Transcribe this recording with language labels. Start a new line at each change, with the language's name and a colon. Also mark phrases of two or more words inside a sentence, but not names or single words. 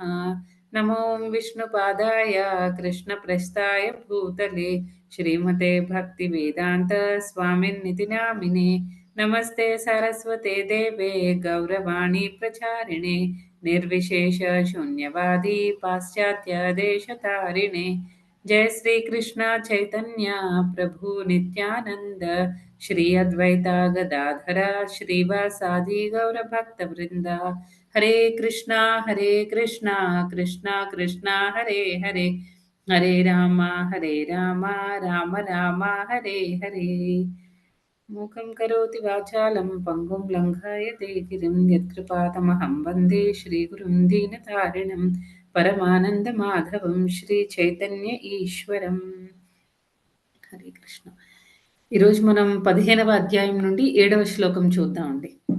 Sanskrit: నమో విష్ణుపాదాయ కృష్ణప్రస్థాయ భూతలే శ్రీమతే భక్తివేదాంత స్వామిన్నితి నామినే. నమస్తే సరస్వతే దేవే గౌరవాణి ప్రచారిణే నిర్విశేష శూన్యవాది పాశ్చాత్య దేశతారిణే. जय श्री कृष्ण चैतन्य प्रभु नित्यानंद श्री अद्वैता गदाधर श्रीवासादि गौर भक्त वृंदा. हरे कृष्णा कृष्णा कृष्णा हरे हरे, हरे राम राम राम हरे हरे. मूकं करोति वाचालं पङ्गुं लङ्घयते गिरिं यत्कृपातमहं वन्दे श्रीगुरुं दीनतारिणं పరమానందమాధవం శ్రీ చైతన్య ఈశ్వరం. హరే కృష్ణ.
Telugu: ఈరోజు మనం 15వ అధ్యాయం నుండి 7వ శ్లోకం చూద్దామండి.